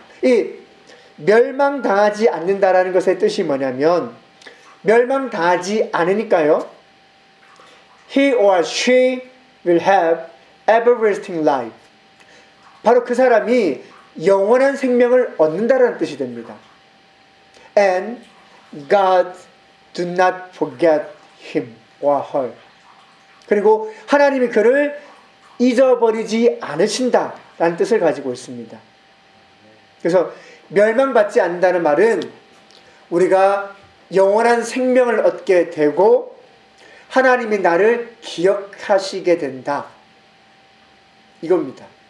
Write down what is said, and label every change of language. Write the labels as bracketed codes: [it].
[ko] 이 멸망당하지 않는다라는 것의 뜻이 뭐냐면 멸망당하지 않으니까요. [en] He or she will have everlasting life. [ko] 바로 그 사람이 영원한 생명을 얻는다라는 뜻이 됩니다. [en] And God do not forget him or her. [ko] 그리고 하나님이 그를 잊어버리지 않으신다라는 뜻을 가지고 있습니다. 그래서 멸망받지 않는다는 말은 우리가 영원한 생명을 얻게 되고 하나님이 나를 기억하시게 된다. 이겁니다.